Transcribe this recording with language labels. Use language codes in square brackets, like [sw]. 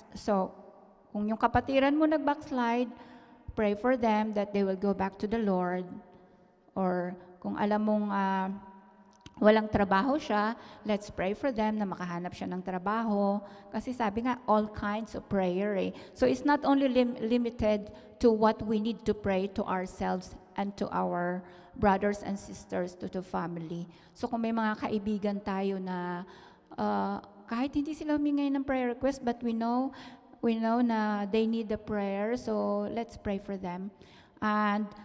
[en] So, kung yung kapatiran mo nag-backslide, pray for them that they will go back to the Lord. [tl] Or kung alam mong walang trabaho siya, let's pray for them na makahanap siya ng trabaho. [en] Kasi sabi nga, all kinds of prayer eh. So, it's not only limited to what we need to pray to ourselves and to our brothers and sisters, to the family. [tl] So, kung may mga kaibigan tayo na kahit hindi sila humingi ng prayer request, but we know na they need the prayer, so let's pray for them. And